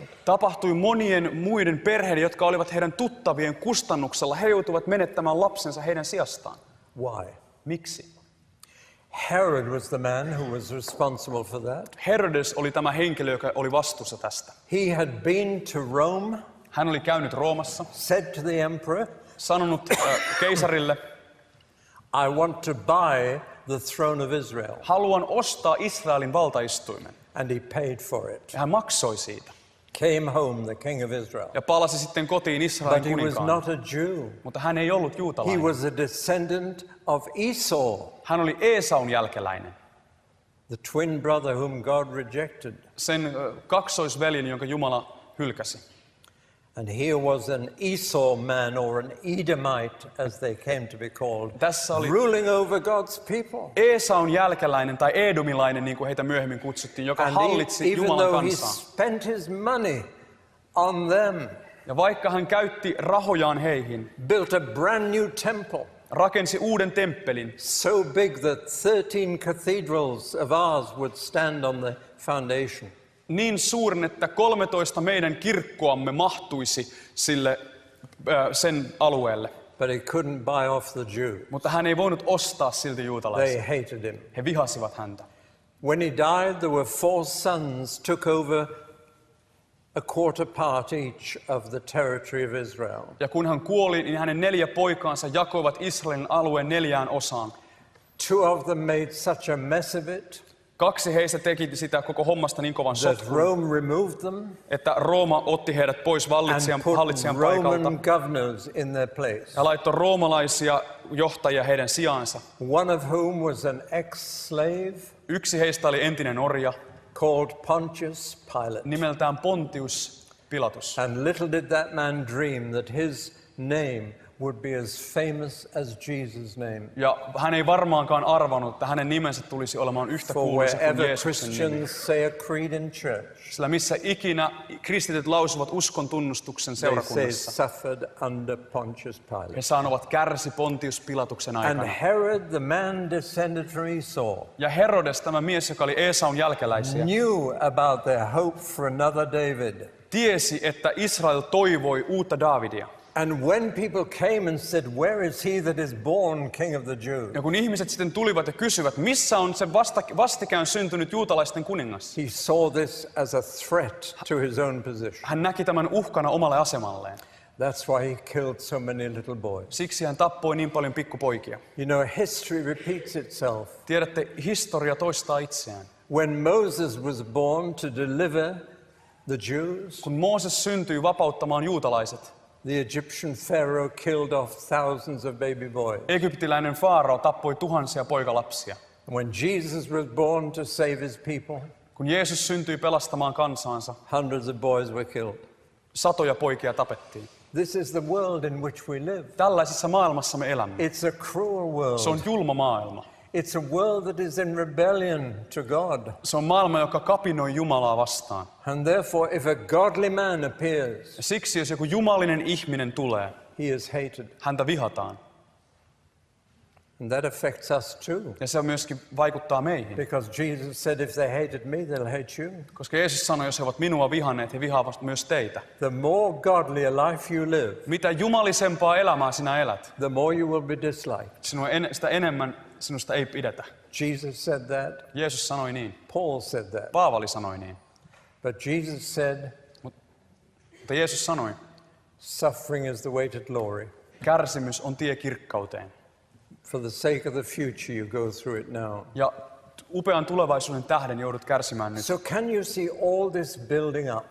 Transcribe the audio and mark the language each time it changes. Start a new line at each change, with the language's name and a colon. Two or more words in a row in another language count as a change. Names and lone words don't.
Finnish: tapahtui monien muiden perheiden, jotka olivat heidän tuttavien kustannuksella. He joutuivat menettämään lapsensa heidän sijastaan.
English: Why?
Finnish: Miksi?
English: Herod was the man who was responsible for that.
Finnish: Herodes oli tämä henkilö, joka oli vastuussa tästä.
English: He had been to Rome,
Finnish: Hän oli käynyt Roomassa,
English: said to the emperor,
Finnish: sanonut keisarille,
English: I want to buy the throne of Israel.
Finnish: haluan ostaa Israelin valtaistuimen.
English: And he paid for it.
Finnish: Ja hän maksoi siitä.
English: Came home the king of Israel.
Finnish: Ja palasi sitten kotiin Israelin
English: But he was
Finnish: kuninkaana.
English: not a Jew.
Finnish: Mutta hän ei ollut
English: He
Finnish: juutalainen.
English: was a descendant of Esau,
Finnish: Hän oli Eesaun jälkeläinen.
English: the twin brother whom God rejected.
Finnish: Sen kaksoisveljen, jonka Jumala hylkäsi.
English: And here was an Esau man or an Edomite, as they came to be called, ruling over God's people.
Finnish: Esaun jälkeläinen tai edomilainen, niin kuin heitä myöhemmin kutsuttiin, joka hallitsi Jumalan kansaa.
English: He spent his money on them.
Finnish: Ja vaikka hän käytti rahojaan heihin,
English: built a brand new temple.
Finnish: Rakensi uuden temppelin.
English: So big that 13 cathedrals of ours would stand on the foundation.
Finnish: Niin suuren, että 13 meidän kirkkoamme mahtuisi sen alueelle.
English: But he couldn't buy off the Jews.
Finnish: Mutta hän ei voinut ostaa silti juutalaisia.
English: They hated him.
Finnish: He vihasivat häntä.
English: When he died, there were 4 sons took over a quarter part each of the territory of Israel.
Finnish: Ja kun hän kuoli, niin hänen 4 poikaansa jakoivat Israelin alueen 4 osaan.
English: 2 of them made such a mess of it.
Finnish: 2 heistä teki sitä koko hommasta niin kovan sotkun,
English: Rome removed them,
Finnish: että Rooma otti heidät pois hallitsijan paikalta ja laittoi roomalaisia johtajia heidän sijaansa.
English: One of whom was an ex-slave,
Finnish: yksi heistä oli entinen orja
English: called Pontius Pilate.
Finnish: Nimeltään Pontius Pilatus.
English: And little did that man dream that his name would be as famous as Jesus' name.
Finnish: Ja hän ei varmaankaan arvannut, että hänen nimensä tulisi olemaan yhtä kuuluisa kuin Jeesuksen nimi.
English: Say a creed in church,
Finnish: sillä missä ikinä kristityt lausuvat uskon tunnustuksen seurakunnassa, he sanovat kärsi Pontius Pilatuksen aikana.
English: And Herod, the man descended from Esau,
Finnish: ja Herodes, tämä mies, joka oli Esaun jälkeläisiä,
English: knew about their hope for another David.
Finnish: Tiesi, että Israel toivoi uutta Daavidia.
English: And when people came and said, "Where is he that is born king of the Jews?"
Finnish: Ja kun ihmiset sitten tulivat ja kysyivät, missä on se vastikään syntynyt juutalaisten kuningas?
English: He saw this as a threat to his own position.
Finnish: Hän näki tämän uhkana omalle asemalleen.
English: That's why he killed so many little boys.
Finnish: Siksi hän tappoi niin paljon pikkupoikia.
English: You know, history repeats itself.
Finnish: Tiedätte, historia toistaa itseään.
English: When Moses was born to deliver the Jews,
Finnish: kun Mooses syntyi vapauttamaan juutalaiset,
English: the Egyptian Pharaoh killed off thousands of baby boys.
Finnish: Egyptiläinen faarao tappoi tuhansia poikalapsia.
English: When Jesus was born to save his people,
Finnish: kun Jeesus syntyi pelastamaan kansaansa,
English: hundreds of boys were killed.
Finnish: Satoja poikia tapettiin.
English: This is the world in which we live.
Finnish: Tällaisessa maailmassa me elämme.
English: It's a cruel world.
Finnish: Se on julma maailma.
English: It's a world that is in rebellion to God.
Finnish: Se on maailma, joka kapinoi Jumalaa vastaan.
English: And therefore, if a godly man appears,
Finnish: siksi jos joku jumalinen ihminen tulee,
English: he is hated.
Finnish: Häntä vihataan.
English: And that affects us too.
Finnish: Ja se myöskin vaikuttaa meihin.
English: Because Jesus said, if they hated me, they'll hate you.
Finnish: Koska Jeesus sanoi, jos he ovat minua vihanneet, he vihaavat myös teitä.
English: The more godly a life you live,
Finnish: mitä jumalisempaa elämää sinä elät,
English: the more you will be disliked.
Finnish: Sitä enemmän sinusta ei pidetä.
English: Jesus said that.
Finnish: Jeesus sanoi niin.
English: Paul said that.
Finnish: Paavali sanoi niin.
English: But Jesus said,
Finnish: mutta Jeesus sanoi,
English: suffering is the way to glory.
Finnish: Kärsimys on tie kirkkauteen.
English: For the sake of the future you go through it now.
Finnish: Ja upean tulevaisuuden tähden joudut kärsimään nyt.
English: So can you see all this building up?